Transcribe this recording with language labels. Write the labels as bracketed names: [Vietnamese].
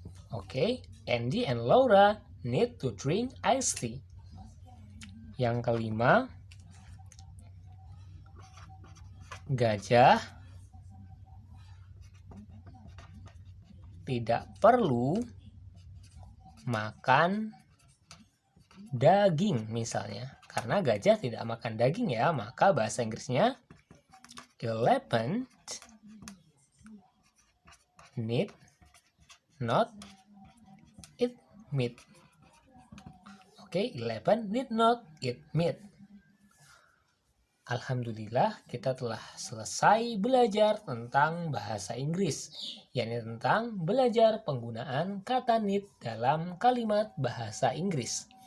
[English] Oke, Andy and Laura need to drink iced tea. [Indonesian] Yang kelima, gajah tidak perlu makan daging misalnya. Karena gajah tidak makan daging ya, maka bahasa Inggrisnya [English] elephant need not eat meat. Oke, elephant need not eat meat. [Indonesian] Alhamdulillah, kita telah selesai belajar tentang bahasa Inggris, yakni tentang belajar penggunaan kata need dalam kalimat bahasa Inggris.